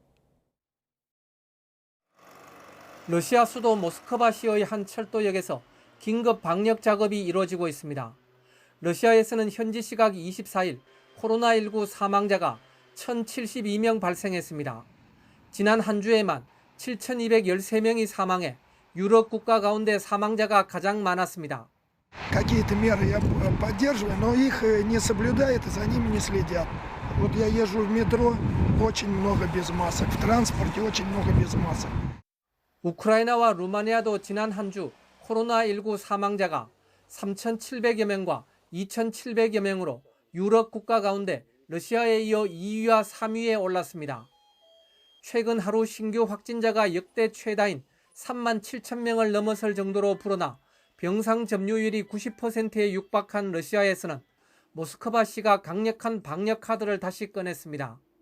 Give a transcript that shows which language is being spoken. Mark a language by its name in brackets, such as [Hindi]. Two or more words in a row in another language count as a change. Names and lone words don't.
[Korean] 러시아 수도 모스크바시의 한 철도역에서 긴급 방역 작업이 이루어지고 있습니다. 러시아에서는 현지 시각 24일 코로나19 사망자가 1,072명 발생했습니다. 지난 한 주에만 7,213명이 사망해 유럽 국가 가운데 사망자가 가장 많았습니다. [Russian] Какие-то меры я поддерживаю, но их не соблюдают и за ними не следят. Вот я езжу в метро, очень много без масок, в транспорте очень много без масок. [Korean] 우크라이나와 루마니아도 지난 한 주 코로나19 사망자가 3,700여 명과 2,700여 명으로 유럽 국가 가운데 러시아에 이어 2위와 3위에 올랐습니다. 최근 하루 신규 확진자가 역대 최다인 37,000명을 넘어설 정도로 불어나 병상 점유율이 90%에 육박한 러시아에서는 모스크바시가 강력한 방역 카드를 다시 꺼냈습니다.